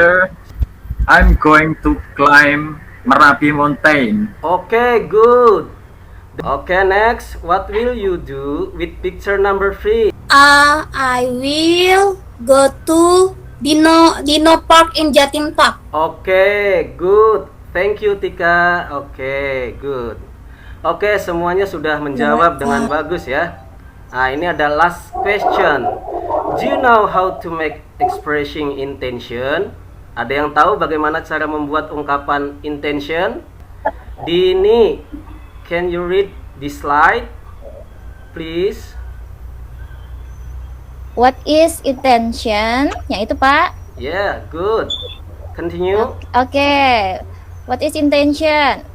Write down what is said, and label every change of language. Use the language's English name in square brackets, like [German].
[English] Sir, I'm going to climb Merapi Mountain. Okay, good. Okay, next, what will you do with picture number 3? I will go to Dino Park in Jatim Park. Oke, good. Thank you, Tika. Oke, good. [Indonesian] Oke, semuanya sudah menjawab dengan bagus ya. Nah, ini ada [English] last question. Do you know how to make expressing intention? [Indonesian] Ada yang tahu bagaimana cara membuat ungkapan intention? [English] Dini, can you read this slide, please? What is intention? [Indonesian] Yang itu, Pak. [English] Yeah, good. Continue. Okay. What is intention?